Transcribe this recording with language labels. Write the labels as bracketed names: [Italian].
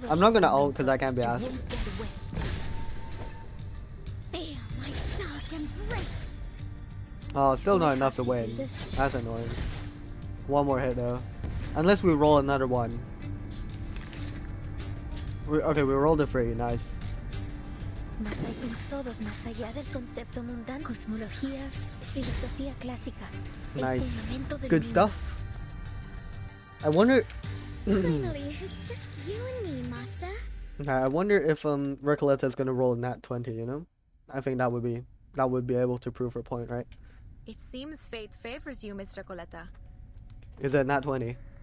[English] I'm not gonna ult because I can't be asked. Feel my dark embrace. Oh, still not enough to win. That's annoying. One more hit though. Unless we roll another one. Okay, we rolled a 3. Nice. [Spanish] Más allá todos, más allá del concepto mundano, cosmología, filosofía clásica. El [English] Nice. [Spanish] fundamento del [English] Good [Spanish] mundo. [English] stuff. I wonder. Finally, it's just you and me, Master. I wonder if Recoleta is gonna roll a nat 20. You know, I think that would be able to prove her point, right? It seems fate favors you, Miss Recoleta. Is it nat 20?